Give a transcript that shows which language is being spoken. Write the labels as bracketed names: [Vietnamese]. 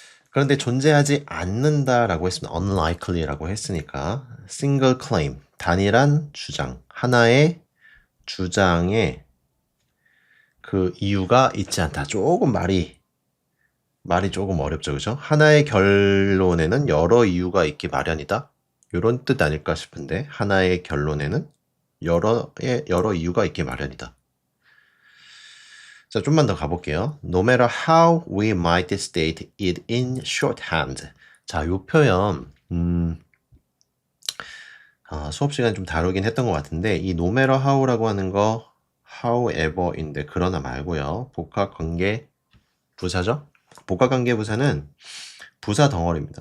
[Korean] 그런데 존재하지 않는다라고 했습니다. unlikely라고 했으니까 [English] single claim, [Korean] 단일한 주장, 하나의 주장에 그 이유가 있지 않다. 조금 말이 조금 어렵죠, 그죠? 하나의 결론에는 여러 이유가 있기 마련이다. 이런 뜻 아닐까 싶은데 하나의 결론에는 여러 이유가 있기 마련이다. 자, 좀만 더 가볼게요. [English] No matter how we might state it in shorthand. [Korean] 자, 이 표현 수업 시간에 좀 다루긴 했던 것 같은데 이 [English] no matter how [Korean] 라고 하는 거 however인데 그러나 말고요. 복합관계 부사죠? 복합관계 부사는 부사 덩어리입니다.